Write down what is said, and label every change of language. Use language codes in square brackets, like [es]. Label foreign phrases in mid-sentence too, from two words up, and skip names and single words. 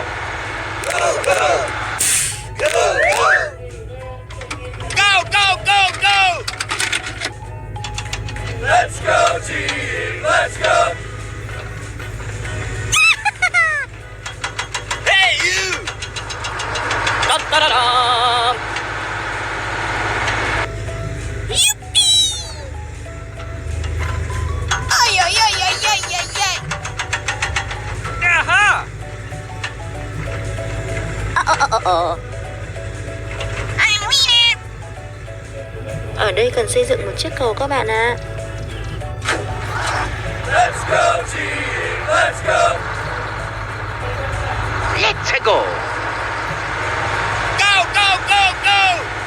[en] Go, go! Go, go! Go, go, go, go! Let's go, team! Let's go! Hey, you! Dun, da, da, dum. Aha! [vi] Ở đây cần xây dựng một chiếc cầu các bạn ạ. [en] Let's go, team! Let's go! Let's go. Go, go, go, go!